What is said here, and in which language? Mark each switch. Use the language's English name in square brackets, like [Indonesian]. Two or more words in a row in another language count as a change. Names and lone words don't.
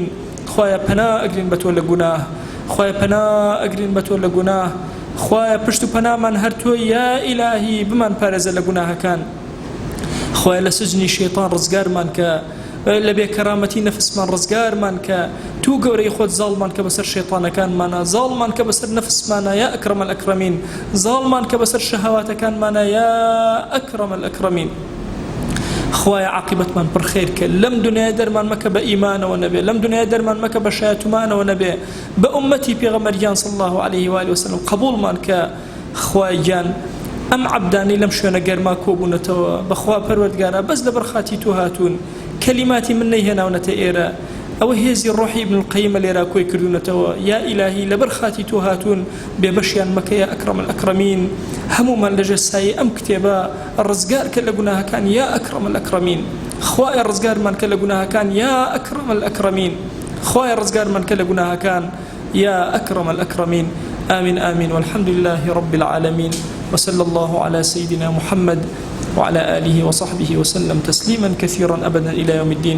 [Central Kurdish] خوایە پەنا ئەگرین بە تۆ لە گوناه، خوایە پەنا ئەگرین بە تۆ لە گوناه، خوایە پشت و پەنامان هەر تۆی [Arabic] یا ئیلاهی، [Central Kurdish] بمان پارێزە لە گوناهەکان، خوایە لە سجنی شەیطان ڕزگارمان کە، لە بێکەرامەتی نەفسمان ڕزگارمان کە، تو گەورەی خۆت زاڵمان کە بەسەر شەیطانەکانمانە، زاڵمان کە بەسەر نەفسمانە [Arabic] یا ئەکرەم الئەکرەمین، [Central Kurdish] زاڵمان کە بەسەر شەهەواتەکانمانە [Arabic] یا ئەکرەم الئەکرەمین. [Central Kurdish] خوایە عاقبەتمان پڕخێر کە، لەم دنیای دەرمان مەکە بە ئیمانەوە نەبێ، لەم دنیای دەرمان مەکە بە شایەتومانەوە نەبێ، بە ئومەتی پێغەمبەریان [Arabic] صلی الله عليه وآله وسلم [Central Kurdish] قبوڵمان کە. خوای گیان ئەم عەبدانەی لەم شوێنە گەرما کۆبوونەتەوە، بەخوا پەروەردگارە بەس لەبەر خاتی تۆ هاتوون، کەلیماتی من نەیهێناونەتە ئێرە، ئەوە هێزی ڕۆحی ابن القەییم لێرە کۆی کردوونەتەوە، [Arabic] یا ئیلاهی [Central Kurdish] لەبەر خاتی تۆ هاتوون، بێبەشیان مەکە [Arabic] یا ئەکرەم الئەکرەمین، [Central Kurdish] هەمومان لەژێر سایەی ئەم کتێبە ڕزگار کە لە گوناهەکان [Arabic] یا ئەکرەم الئەکرەمین، [Central Kurdish] خوایە ڕزگارمان کە لە گوناهەکان [Arabic] یا ئەکرەم الئەکرەمین، [Central Kurdish] خوایە ڕزگارمان کە لە گوناهەکان [Arabic] یا ئەکرەم الئەکرەمین. آمين آمين والحمد لله رب العالمين وصلى الله على سيدنا محمد وعلى آله وصحبه وسلم تسليما كثيرا أبدا إلى يوم الدين.